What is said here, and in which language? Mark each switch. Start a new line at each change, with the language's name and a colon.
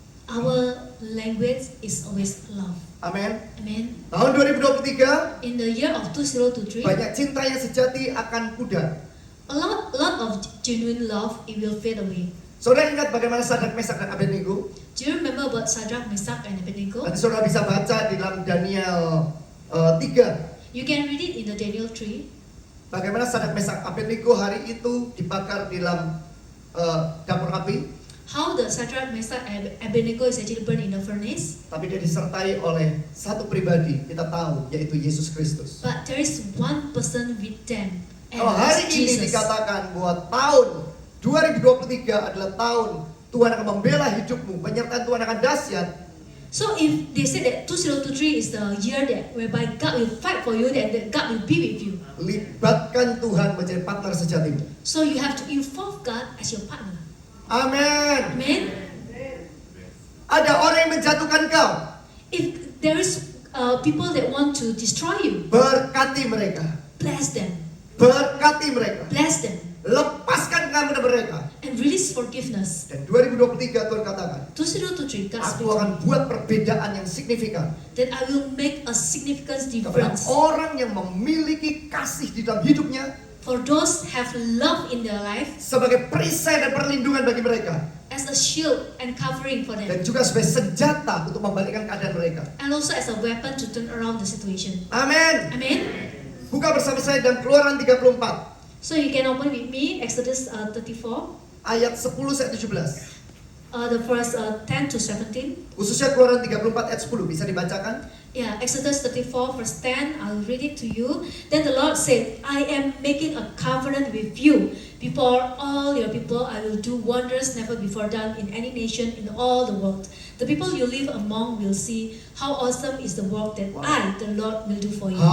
English: our language is always love.
Indonesian: Amin.
English: Amen.
Indonesian: Tahun 2023,
English: In the year of 2023,
Indonesian: banyak cinta yang sejati akan pudar.
English: a lot of genuine love, it will fade away.
Indonesian: Saudara ingat bagaimana Sadrak, Mesak, dan Abednego?
English: Do you remember about Shadrach, Meshach, and Abednego?
Indonesian: Nanti saudara bisa baca di dalam Daniel 3.
English: You can read it in the Daniel 3.
Indonesian: Bagaimana Sadrak, Mesak, Abednego hari itu dibakar di dalam dapur api.
English: How the Shadrach, Meshach, and Abednego is actually burned in the furnace.
Indonesian: Tapi dia disertai oleh satu pribadi, kita tahu, yaitu Yesus Kristus.
English: But there is one person with them, and
Indonesian: Kalau hari
English: that's
Indonesian: ini
English: Jesus.
Indonesian: dikatakan bahwa tahun 2023 adalah tahun Tuhan akan membela hidupmu, penyertaan Tuhan akan dahsyat.
English: So if they say that 2023 is the year that whereby God will fight for you, then that God will be with you.
Indonesian: Libatkan Tuhan menjadi partner sejatimu.
English: So you have to involve God as your partner.
Indonesian: Amin.
English: Amen.
Indonesian: Ada orang yang menjatuhkan kau,
English: If there is people that want to destroy you,
Indonesian: berkati mereka,
English: bless them,
Indonesian: berkati mereka,
English: bless them,
Indonesian: lepaskan kamu dari mereka.
English: and release forgiveness.
Indonesian: Dan 2023 Tuhan katakan,
English: 2023, God
Indonesian: aku
English: speaks
Indonesian: akan buat perbedaan yang signifikan
English: that I will make a significant
Indonesian: kepada
English: difference
Indonesian: orang yang memiliki kasih di dalam hidupnya
English: for those have love in their life
Indonesian: sebagai perisai dan perlindungan bagi mereka,
English: as a shield and covering for them,
Indonesian: dan juga sebagai senjata untuk membalikkan keadaan mereka.
English: and also as a weapon to turn around the situation.
Indonesian: Amin.
English: Amen.
Indonesian: Buka bersama saya dalam Keluaran 34
English: So you can open with me Exodus 34,
Indonesian: ayat 10 sampai 17.
English: the verse 10 to 17.
Indonesian: Khususnya Keluaran 34 ayat 10 bisa dibacakan.
English: Yeah, Exodus 34 verse 10, I'll read it to you. Then the Lord said, I am making a covenant with you. Before all your people, I will do wonders never before done in any nation in all the world. The people you live among will see how awesome is the work that I, the Lord, will do for you.